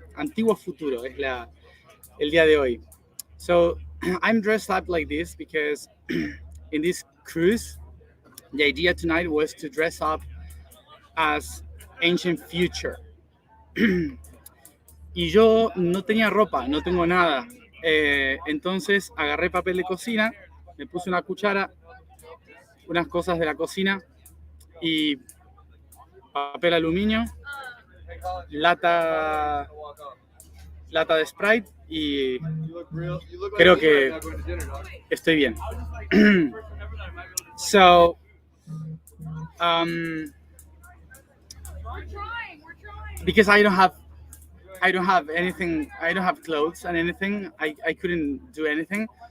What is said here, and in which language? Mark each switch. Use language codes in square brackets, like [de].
[es] Antiguo futuro es el día de hoy. [en] So I'm dressed up like this because in this cruise, the idea tonight was to dress up as ancient future. [es] Y yo no tenía ropa, no tengo nada. Entonces agarré papel de cocina, me puse una cuchara, unas cosas de la cocina y papel aluminio, lata de Sprite y creo que estoy bien. [en] So, because I don't have anything, I don't have clothes and anything, I couldn't do anything.